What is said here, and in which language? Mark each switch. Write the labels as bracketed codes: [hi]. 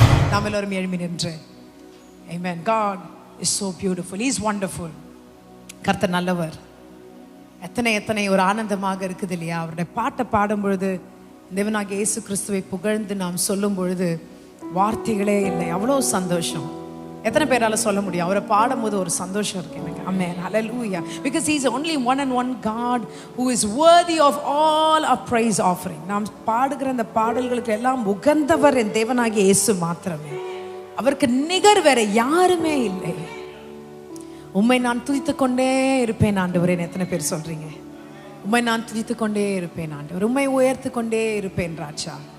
[ta] நாம் எல்லோரும் எழும்பி நின்று [en] Amen. God is so beautiful. He is wonderful. [ta] கர்த்தர் நல்லவர். எத்தனை ஒரு ஆனந்தமாக இருக்குது இல்லையா? அவருடைய பாட்டை பாடும் பொழுது, தேவனாகிய இயேசு கிறிஸ்துவை புகழ்ந்து நாம் சொல்லும் பொழுது வார்த்தைகளே இல்லை, அவ்வளோ சந்தோஷம். எத்தனை பேரால சொல்ல முடியும்? அவரை பாடும்போது ஒரு சந்தோஷம் இருக்கு எனக்கு. [en] Amen. Hallelujah. Because he is only one and one God who is worthy of all our praise offering. [ta] நாம் பாடுகிற அந்த பாடல்களுக்கு எல்லாம் உகந்தவர் என் தேவனாகிய இயேசு மாத்திரமே. அவருக்கு நிகர் வேற யாருமே இல்லை. உம்மை நான் துதித்துக் கொண்டே இருப்பேன் ஆண்டவரே. எத்தனை பேர் சொல்றீங்க? உம்மை நான் துதித்துக் கொண்டே இருப்பேன் ஆண்டவர், உம்மை உயர்த்து கொண்டே இருப்பேன் ராஜா.